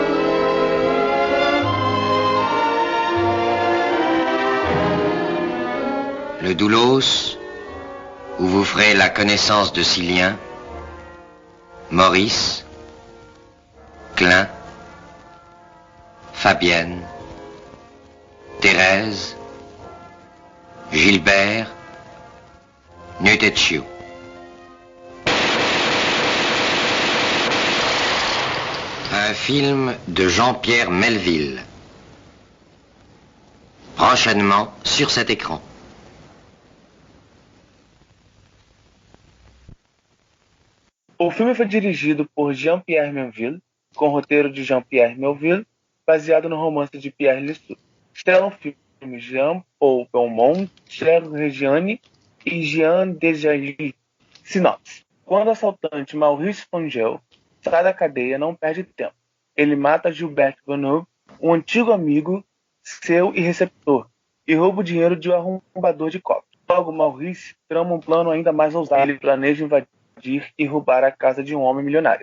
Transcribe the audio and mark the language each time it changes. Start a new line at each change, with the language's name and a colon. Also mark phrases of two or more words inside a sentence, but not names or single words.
French: Le doulos, où vous ferez la connaissance de Silien, Maurice, Klein, Fabienne, Thérèse, Gilbert, Nutetchio. Un film de Jean-Pierre Melville. Prochainement sur cet écran.
Portuguese: O filme foi dirigido por Jean-Pierre Melville, com roteiro de Jean-Pierre Melville, baseado no romance de Pierre Lissou. Estrelam filme Jean-Paul Belmondo, Serge Reggiani e Jean Dujardin. Sinopse. Quando o assaltante Maurice Fangel sai da cadeia, não perde tempo. Ele mata Gilbert Bonneau, um antigo amigo seu e receptor, e rouba o dinheiro de um arrombador de cofre. Logo, Maurice trama um plano ainda mais ousado. Ele planeja invadir e roubar a casa de um homem milionário.